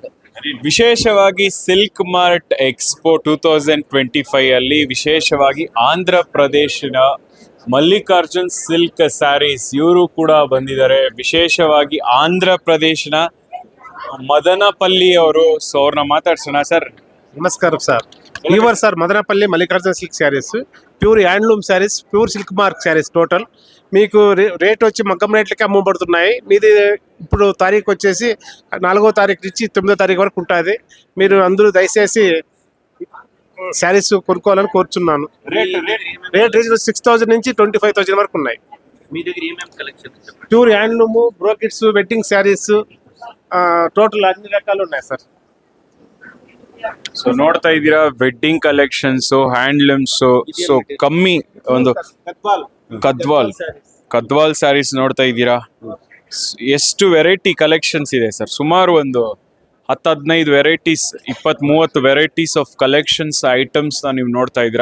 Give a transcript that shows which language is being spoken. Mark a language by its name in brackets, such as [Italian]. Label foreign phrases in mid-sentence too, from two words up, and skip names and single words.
[Kannada] ವಿಶೇಷವಾಗಿ ಸಿಲ್ಕ್ ಮಾರ್ಟ್ ಎಕ್ಸ್ಪೋ 2025 ಅಲ್ಲಿ ವಿಶೇಷವಾಗಿ ಆಂಧ್ರ ಪ್ರದೇಶದ ಮಲ್ಲಿಕಾರ್ಜುನ್ ಸಿಲ್ಕ್ ಸ್ಯಾರೀಸ್ ಇವರು ಕೂಡ ಬಂದಿದ್ದಾರೆ. ವಿಶೇಷವಾಗಿ ಆಂಧ್ರ ಪ್ರದೇಶನ ಮದನಪಲ್ಲಿ ಅವರು. ಸೊ ಅವ್ರನ್ನ ಮಾತಾಡ್ಸೋಣ. ಸರ್ ನಮಸ್ಕಾರ ಸರ್. [Telugu] ఈవర్ సార్ మదనపల్లి మల్లికార్జున సిల్క్ శారీస్, [English] pure handloom sarees, pure silk mark sarees. [Telugu] టోటల్ మీకు రేట్ వచ్చి మగ్గం రేట్లకి అమ్మబడుతున్నాయి. మీది ఇప్పుడు తారీఖు వచ్చేసి 4వ తారీఖు నుంచి 9వ తారీఖు వరకు ఉంటుంది. మీరు అందరూ దయచేసి శారీస్ కొనుక్కోవాలని కోరుచున్నాను. రేట్ 6,000 నుంచి 25,000 వరకు ఉన్నాయి. [English] pure handloom, [Telugu] బ్రోకెట్స్, [English] wedding sarees, [Telugu] టోటల్ అన్ని రకాలు ఉన్నాయి సార్. [Kannada] ಸೊ ನೋಡ್ತಾ ಇದ್ದೀರಾ, [English] wedding collections, [Kannada] ಹ್ಯಾಂಡ್ಲೂಮ್ಸ್. ಸೊ ಕಮ್ಮಿ ಒಂದು ಕದ್ವಾಲ್ ಸ್ಯಾರೀಸ್ ನೋಡ್ತಾ ಇದ್ದೀರಾ. ಎಷ್ಟು [English] variety collections [Kannada] ಇದೆ ಸರ್. ಸುಮಾರು ಒಂದು 10-15 ವೆರೈಟೀಸ್, 20-30 [English] varieties of collections items [Kannada] ನೀವು ನೋಡ್ತಾ ಇದ್ದೀರಾ.